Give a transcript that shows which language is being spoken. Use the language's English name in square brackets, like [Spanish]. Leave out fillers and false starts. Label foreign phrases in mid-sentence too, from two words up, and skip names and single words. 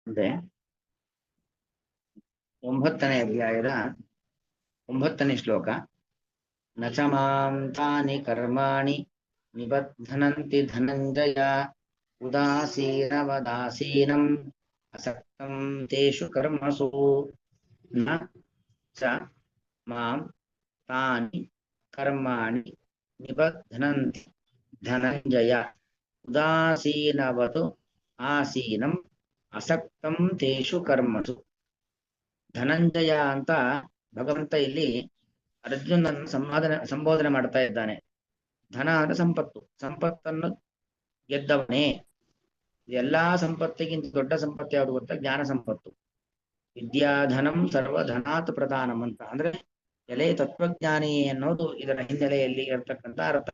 [Kannada] ಮುಂದೆ 9ನೇ ಅಧ್ಯಾಯದ 9ನೇ ಶ್ಲೋಕ. [Sanskrit] ನ ಚ ಮಾಂ ತಾನಿ ಕರ್ಮಾಣಿ ನಿಬಧ್ನಂತಿ ಧನಂಜಯ ಉದಾಸೀನವದಾಸೀನಂ ಅಸಕ್ತಂ ತೇಷು ಕರ್ಮಸು. ನ ಚ ಮಾಂ ತಾನಿ ಕರ್ಮಾಣಿ ನಿಬಧ್ನಂತಿ ಧನಂಜಯ ಉದಾಸೀನವತು ಆಸೀನಂ ಅಸಕ್ತಂ ತೇಷು ಕರ್ಮಸು. [Kannada] ಧನಂಜಯ ಅಂತ ಭಗವಂತ ಇಲ್ಲಿ ಅರ್ಜುನನ್ನು ಸಂಬೋಧನೆ ಮಾಡ್ತಾ ಇದ್ದಾನೆ. ಧನ ಅಂದ್ರೆ ಸಂಪತ್ತು, ಸಂಪತ್ತನ್ನು ಗೆದ್ದವನೇ. ಎಲ್ಲಾ ಸಂಪತ್ತಿಗಿಂತ ದೊಡ್ಡ ಸಂಪತ್ತು ಯಾವುದು ಗೊತ್ತಾ? ಜ್ಞಾನ ಸಂಪತ್ತು. [Sanskrit] ವಿದ್ಯಾಧನಂ ಸರ್ವಧನಾತ್ ಪ್ರಧಾನಂ [Kannada] ಅಂತ ಅಂದ್ರೆ ಎಲೆ ತತ್ವಜ್ಞಾನಿ ಅನ್ನೋದು ಇದರ ಹಿನ್ನೆಲೆಯಲ್ಲಿ ಇರತಕ್ಕಂಥ ಅರ್ಥ.